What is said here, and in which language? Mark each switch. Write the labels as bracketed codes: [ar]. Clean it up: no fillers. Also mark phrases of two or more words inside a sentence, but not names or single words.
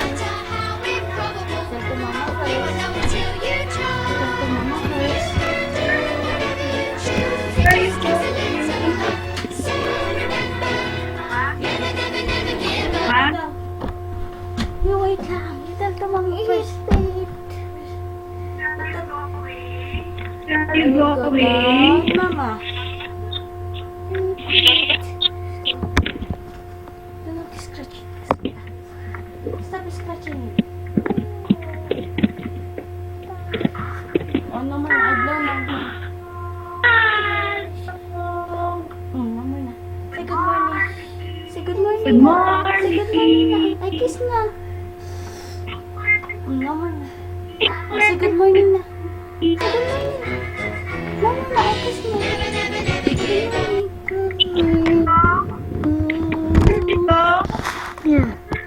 [en] matter how improbable, Tell to mama you won't first. know until you try. Tell to mama first. Whatever you choose, it just takes a little luck. So remember, never give up. You wait lang. You tell to mama first. You go away. Mama. Do not scratch it. Stop scratching it. Oh, no more. I blow na. Mama na. Say good morning. Say good morning. Good morning. Say good morning na. Ay, kiss na. Mama na. Oh, say good morning na. Say good morning. Mama na. Ay, kiss na. Yeah.